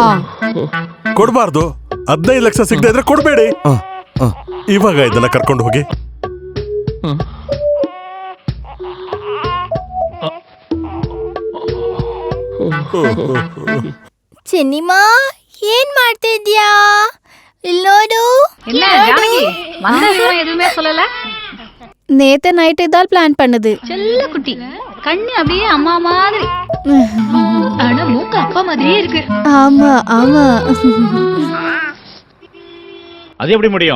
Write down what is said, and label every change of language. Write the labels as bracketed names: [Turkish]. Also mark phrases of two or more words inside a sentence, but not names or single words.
[Kannada] ಕೊಡ್ಬಾರ್ದು. 15 ಲಕ್ಷ ಸಿಗದೆ ಇದ್ರೆ ಕೊಡ್ಬೇಡಿ. ಇವಾಗ ಇದನ್ನ ಕರ್ಕೊಂಡು ಹೋಗಿ. ಚಿನ್ನಿಮಾ ಏನ್ ಮಾಡ್ತಾ ಇದ್ಯಾ? ಇಲ್ಲಿ ನೋಡು. [Tamil] என்ன ஜானகி வந்த விஷயம் எதுவுமே சொல்லல. நேத்து நைட்டு தான் பிளான் பண்ணுது. செல்ல குட்டி கண்ணு அப்படியே அம்மா மாதிரி. ஆனா மூக்கு அப்பா மாதிரியே இருக்கு. ஆமா ஆமா. அது எப்படி முடியும்